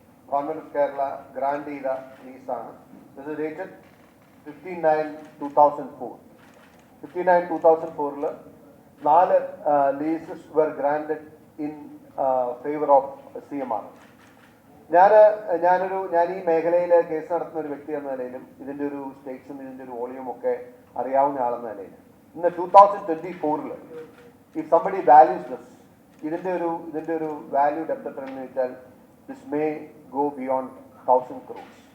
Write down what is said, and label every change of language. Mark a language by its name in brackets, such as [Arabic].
[Malayalam] Government of Kerala grant ചെയ്ത ലീസാണ്. ഇത് dated 15/9/2004. [English] 15/9/2004 4 leases were granted in favor of CMRL. [Malayalam] ഞാൻ ഈ മേഖലയിൽ കേസ് നടത്തുന്ന ഒരു വ്യക്തി എന്ന നിലയിലും ഇതിൻ്റെ ഒരു സ്റ്റേറ്റ്സും ഇതിൻ്റെ ഒരു വോളിയും ഒക്കെ അറിയാവുന്ന ആളെന്ന നിലയിൽ ഇന്ന് 2024 [English] if somebody values this [Malayalam] ഇതിൻ്റെ ഒരു വാല്യൂ ഡെപ്ത് എത്രയെന്ന് വെച്ചാൽ [English] This may go beyond 1000 crores.